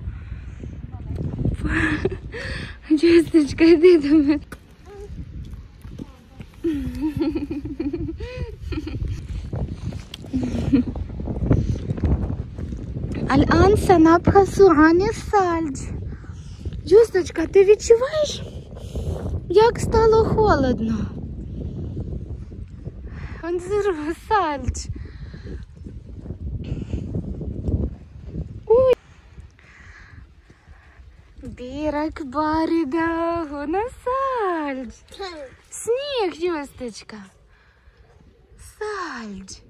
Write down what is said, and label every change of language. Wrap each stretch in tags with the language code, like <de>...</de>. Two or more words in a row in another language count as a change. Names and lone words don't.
<ar>جهزتش كده. الآن سنبحث عن الثلج.</ar> <uk>Justочка, ты відчуваєш, як стало холодно?</uk> <ar>انظروا الثلج. بيرك باردة، هنا ثلج. снег, Justочка. ثلج.</ar>